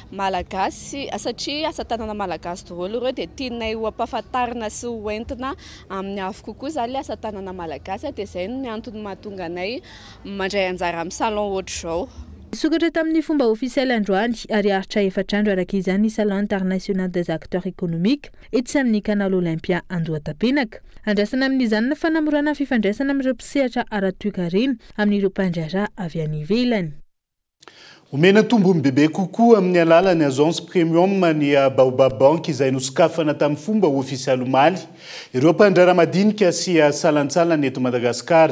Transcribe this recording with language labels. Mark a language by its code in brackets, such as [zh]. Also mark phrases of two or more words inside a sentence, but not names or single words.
[mg] malagasy satria asa tanana malagasy daholo ireo dia tianay ho ampahafantarina sy ho entina amin'ny afo kokoa zany le asa tanana malagasy dia izay no antony mahatonga anay mandray anjara amin'ny salon ohatra zao. Sokatra tamin'ny fomba ofisialy androany ary aritra efatrandro araka izany [fr] salon international des acteurs économiques [mg] etsy amin'ny canal olympia Andohatapenaka. Andrasana amin'izany ny fanamorana fifandraisana amin'ireo mpisehatra ara-toe-karena amin'ireo mpandraharaha avy any ivelany. Omena tombony bebe kokoa amin'ny alalan'ny [fr] agence premium [mg] ny Baobab Bank izay nosokafana tamin'ny fomba ofisialy omaly ireo mpandraharaha madinika sy salantsalana eto Madagasikara.